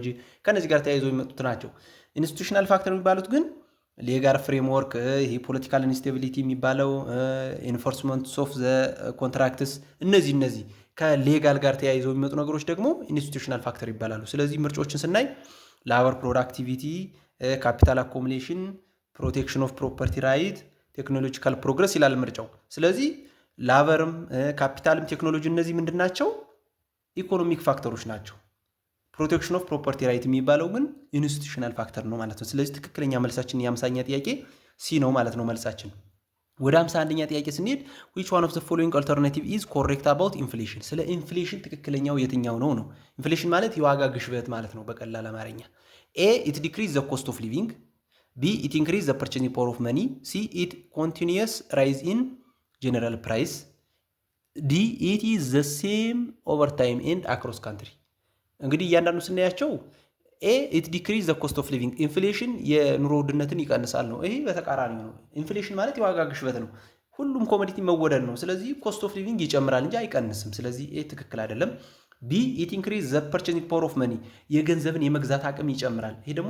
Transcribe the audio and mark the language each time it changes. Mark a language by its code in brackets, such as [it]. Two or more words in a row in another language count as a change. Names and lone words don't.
[am] ከነዚህ ጋር ተያይዘው የሚመጡት ናቸው። [en] institutional factor [am] የሚባሉት ግን [en] legal framework፣ [am] ይሄ [en] political instability [am] የሚባለው [en] enforcement of the contracts፣ [am] እነዚህ ከሌጋል ጋር ተያይዘው የሚመጡ ነገሮች ደግሞ [en] institutional factor [am] ይባላሉ። ስለዚህ ምርጫዎችን ስናይ [en] labor productivity, capital accumulation, protection of property right, technological progress [am] ይላል ምርጫው። ስለዚህ ላበርም ካፒታልም ቴክኖሎጂ እነዚህ ምንድን ናቸው? [en] economic factors [am] ናቸው። [en] protection of property right [am] የሚባለው ግን [en] institutional factor [am] ነው ማለት ነው። ስለዚህ ትክክለኛ መልሳችን የ50ኛ ጥያቄ ሲ ነው ማለት ነው መልሳችን። ወደ 51ኛ ጥያቄ ስንሄድ [en] which one of the following alternative is correct about inflation? [am] ስለ ኢንፍሌሽን ትክክለኛው የትኛው ነው ነው። ኢንፍሌሽን ማለት የዋጋ ግሽበት ማለት ነው በቀላል አማርኛ። [en] A it decrease the cost of living, B it increase the purchasing power of money, C it continuous rise in general price, D it is the same over time and across country። [am] እንግዲህ እያንዳንዱ ስናያቸው [en] A it decrease the cost of living [am] ኢንፍሌሽን የኑሮ ውድነትን ይቀንሳል ነው። ይሄ በተቃራኒ ነው። ኢንፍሌሽን ማለት የዋጋ ግሽበት ነው። ሁሉም ኮሞዲቲ መወደድ ነው። ስለዚህ [en] cost of living [am] ይጨምራል እንጂ አይቀንስም። ስለዚህ ኤ ትክክል አይደለም። [en] B it increase the purchasing power of money [am] የገንዘብን የመግዛት አቅም ይጨምራል። ይሄ ደግሞ